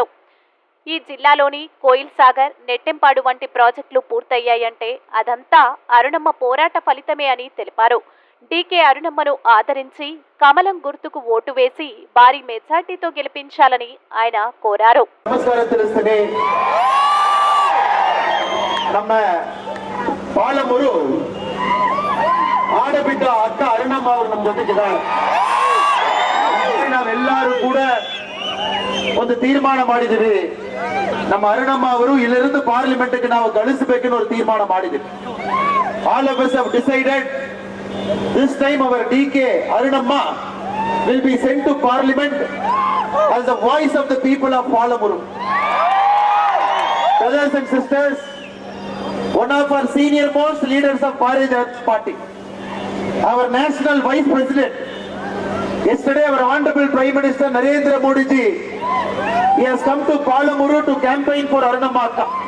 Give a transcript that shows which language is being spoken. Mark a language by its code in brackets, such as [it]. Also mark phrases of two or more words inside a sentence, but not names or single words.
[te] ఈ జిల్లాలోని కోయిల్ సాగర్, నెట్టెంపాడు వంటి ప్రాజెక్టులు పూర్తయ్యాయంటే అదంతా అరుణమ్మ పోరాట ఫలితమే అని తెలిపారు. డీకే అరుణమ్మను ఆదరించి కమలం గుర్తుకు ఓటు వేసి భారీ మెజార్టీతో గెలిపించాలని ఆయన కోరారు. [kn] ಪಾಲಮೂರು ಆಡಬಿಟ್ಟ ಅಕ್ಕ ಅರುಣಮ್ಮ ಅವರು ನಮ್ಮ ಜೊತೆಗಿದ್ದಾರೆ. ನಾವೆಲ್ಲರೂ ಕೂಡ ಒಂದು ತೀರ್ಮಾನ ಮಾಡಿದ್ದೀವಿ. ನಮ್ಮ ಅರುಣಮ್ಮ ಅವರು ಇಲ್ಲಿருந்து ಪಾರ್ಲಿಮೆಂಟ್ಗೆ ನಾವು ಕಳಿಸಬೇಕೆಂದು ಒಂದು ತೀರ್ಮಾನ ಮಾಡಿದ್ದೀವಿ. [en] all of us have decided this time our DK Arunamma will be sent to parliament as the voice of the people of Palamuru. Brothers and sisters, one of our senior most leaders of Bharatiya Janata Party, our national vice president, yesterday our honorable Prime Minister Narendra Modi ji, he has come to Palamuru to campaign for Arunamma Akka.